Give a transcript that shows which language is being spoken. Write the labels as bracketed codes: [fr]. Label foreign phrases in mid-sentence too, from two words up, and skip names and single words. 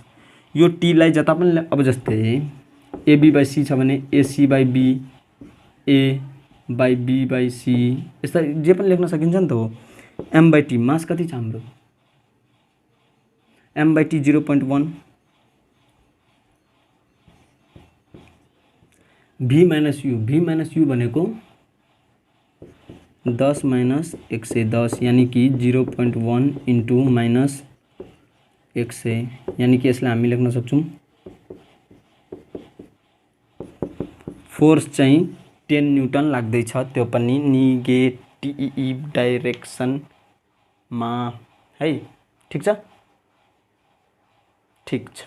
[ne] यो टीलाई जता पनि अब जस्तै ab/c छ भने ac/b, a/b/c यस्ता जे पनि लेख्न सकिन्छ नि त हो। m/t मास कति छ हाम्रो, m/t 0.1, v-u भनेको 10 - 110 [hi] यानी कि [ne] 0.1 इंटू -100 [hi] यानी कि [ne] यसलाई हामी लेख्न सक्छौं फोर्स चाहिँ 10 न्यूटन लाग्दैछ, त्यो पनि [en] negative direction [ne] है। ठीक छ, ठीक छ।